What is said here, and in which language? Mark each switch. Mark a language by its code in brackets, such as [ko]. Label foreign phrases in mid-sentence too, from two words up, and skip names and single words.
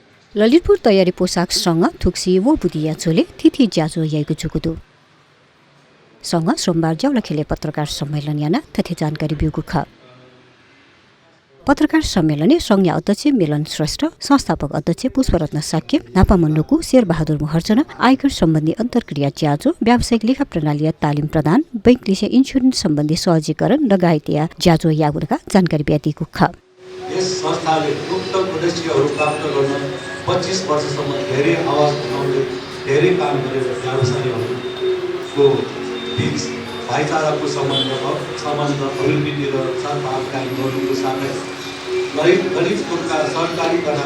[new] ललितपुर तयारी पोसाकसँग थुक्सी वो बुदिया चोले थिथि ज्याजो याइको जुकुदु सँग सोमबार ज्याउला खेले पत्रकार सम्मेलन याना तथ्य जानकारी बिउगु ख पत्रकार सम्मेलन संघ अध्यक्ष मिलन श्रेष्ठ संस्थापक अध्यक्ष पुष्परत्न साक्य नापामन्नुको शेरबहादुर महर्जन आयकर सम्बन्धी अन्तर्क्रिया ज्याजो व्यावसायिक लेखा प्रणाली तालिम प्रदान बैंक लिसे इन्स्योरेन्स सम्बन्धी सहजीकरण लगायत या ज्याजो यागुरका जानकारी ब्यातिको ख [ne] यस संस्थाले उक्त उद्देश्यहरू प्राप्त गर्न 25 वर्षसम्म धेरै आवाज उठाउने धेरै काम गरेर व्यवसायीहरूको बीच भाइचाराको सम्बन्ध अभिवृद्धि र सद्भावकारी गर्नुको साथै ललितपुरका सरकारी तथा